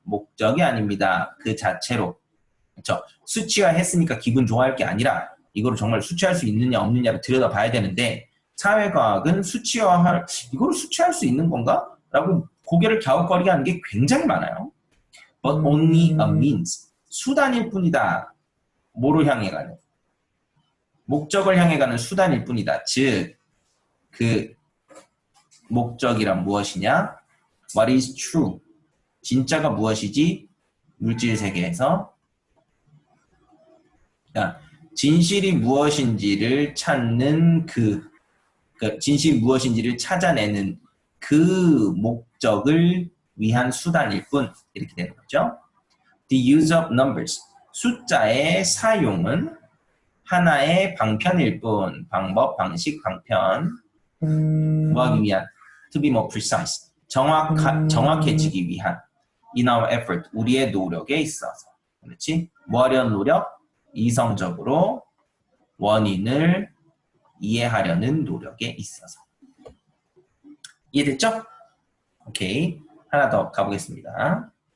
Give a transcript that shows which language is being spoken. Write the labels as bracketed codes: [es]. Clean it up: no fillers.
[ko] 목적이 아닙니다. 그 자체로. 그렇죠? 수치화했으니까 기분 좋아할 게 아니라 이거를 정말 수치할 수 있느냐 없느냐를 들여다봐야 되는데 사회과학은 이거를 수치할 수 있는 건가? 라고 고개를 갸웃거리게 하는 게 굉장히 많아요. [en] But only a means, [ko] 수단일 뿐이다. 뭐를 향해 가는? 목적을 향해 가는 수단일 뿐이다. 즉, 그 목적이란 무엇이냐? [en] What is true? [ko] 진짜가 무엇이지? 물질 세계에서 진실이 무엇인지를 찾는 진실이 무엇인지를 찾아내는 그 목적을 위한 수단일 뿐. 이렇게 되는 거죠. [en] The use of numbers, [ko] 숫자의 사용은 하나의 방편일 뿐. 방법, 방식, 방편. 뭐하기 위한? [en] To be more precise, [ko] 정확해지기 위한. [en] In our effort, [ko] 우리의 노력에 있어서. 그렇지? 뭐 하려는 노력? 이성적으로 원인을 이해하려는 노력에 있어서. 이해됐죠? 오케이. 하나 더 가보겠습니다.